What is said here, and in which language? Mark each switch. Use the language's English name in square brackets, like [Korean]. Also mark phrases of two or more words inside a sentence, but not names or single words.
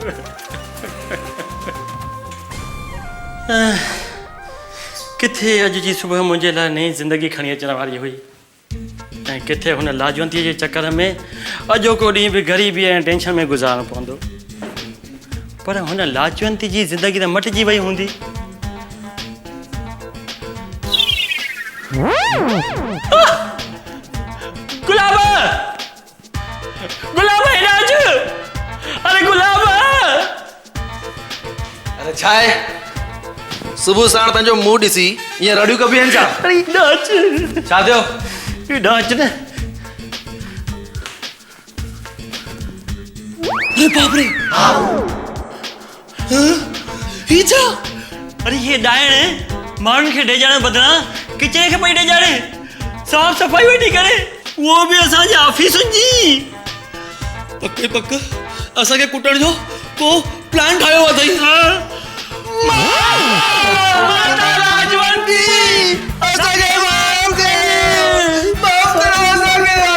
[Sindhi] किथे अॼु जी सुबुह मुंहिंजे लाइ नई ज़िंदगी खणी अचण वारी हुई ऐं किथे हुन लाजवंतीअ जे चकर में अॼोको ॾींहुं बि ग़रीबी ऐं टेंशन में गुज़ारणो पवंदो पर हुन लाजवंती जी ज़िंदगी त मटिजी वई हूंदी गुलाब गुलाब हेॾे अच अरे गुलाब अरे छा आहे सुबुह साण पंहिंजो मुंहुं ॾिसी ईअं रड़ियूं कबी आहिनि छा अरे हेॾे अच छा थियो हेॾे अच न अरे बाप रे ही छा अरे ये डायण माण्हुनि खे डेॼाइण बदिरां किचरे खे पई डेॼाड़े साफ़ सफ़ाई वेठी करे उहो बि असांजे ऑफिसुनि जी पके पक असांखे कुटण जो को प्लान ठाहियो अथई असांखे माफ़ करो असांखे